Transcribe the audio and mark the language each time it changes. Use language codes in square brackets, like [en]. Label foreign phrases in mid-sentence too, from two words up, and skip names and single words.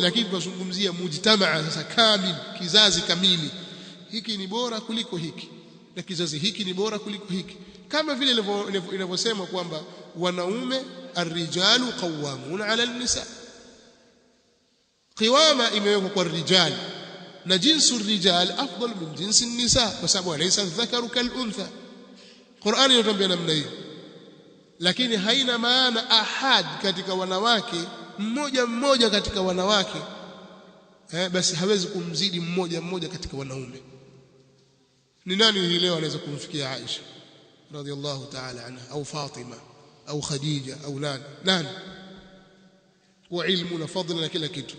[sw] Lakini tunazungumzia mujtamaa sasa kamili, kizazi kamili. Hiki ni bora kuliko hiki, na kizazi hiki ni bora kuliko hiki. Kama vile inavyosema kwamba wanaume [ar] الرجال قوامون على النساء، قوامة [sw] imewekwa kwa [ar] rijal, na جنس رجال أفضل من جنس النساء, [sw] kwa sababu [ar] أليس الذكر كالأنثى. [sw] Qur'ani inatuambia namna hiyo. Lakini haina maana ahad katika wanawake, mmoja katika wanawake basi hawezi kumzidi mmoja katika wanaume. Ni nani hii leo anaweza kumfikia Aisha [ar] رضي الله تعالى عنها, [sw] au Fatima au Khadija au nani kwa ilmu na fadhila na kila kitu?